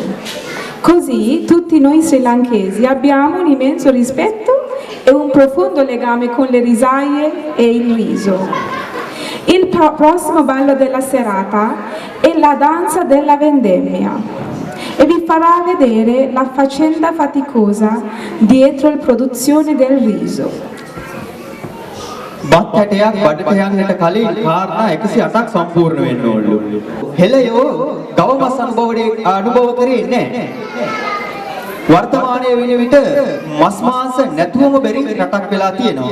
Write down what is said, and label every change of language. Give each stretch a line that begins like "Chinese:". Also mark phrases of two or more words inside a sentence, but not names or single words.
Italian: Così tutti noi srilankesi abbiamo un immenso rispetto e un profondo legame con le risaie e il riso. Il prossimo ballo della serata è la danza della vendemmia e vi farà vedere la faccenda faticosa dietro la produzione del riso.
Sinhala: බත් හැටයක් බඩට යන්නට කලින් කාරණා 108ක් සම්පූර්ණ වෙන්න ඕනලු. හෙළයෝ ගව මස් අනුභව කරේ නැහැ. වර්තමානයේ වෙන විට මස් මාංශ නැතුවම බැරි රටක් වෙලා තියෙනවා.